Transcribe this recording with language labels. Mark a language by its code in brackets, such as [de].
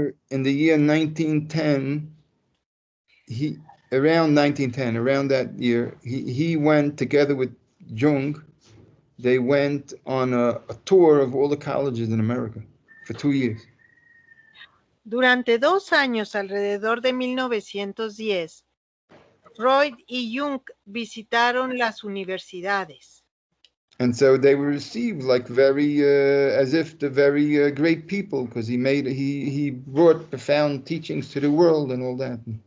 [en] In the year 1910, around that year, he went together with Jung. They went on a tour of all the colleges in America for 2 years. [es] Durante 2 años, alrededor de 1910, Freud y Jung visitaron las universidades. [en] And so they were received like very, as if the very great people, because he brought profound teachings to the world and all that.